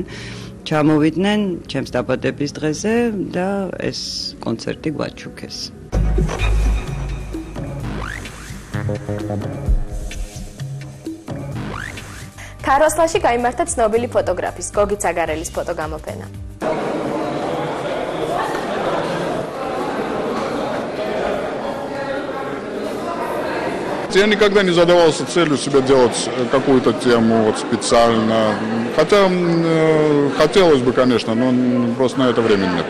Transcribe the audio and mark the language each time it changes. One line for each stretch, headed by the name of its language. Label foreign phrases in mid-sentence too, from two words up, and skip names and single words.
Georgian: ჩამოვიდნენ ჩემს დაბადების დღეზე და ეს კონცერტი გვაჩუქეს. ქარვასლაში გაიმართა ცნობილი ფოტოგრაფის გოგი ცაგარელის ფოტოგამოფენა.
Russian: Я никогда не задавался целью себе делать какую-то тему вот специально. Хотя хотелось бы, конечно, но просто на это времени нет.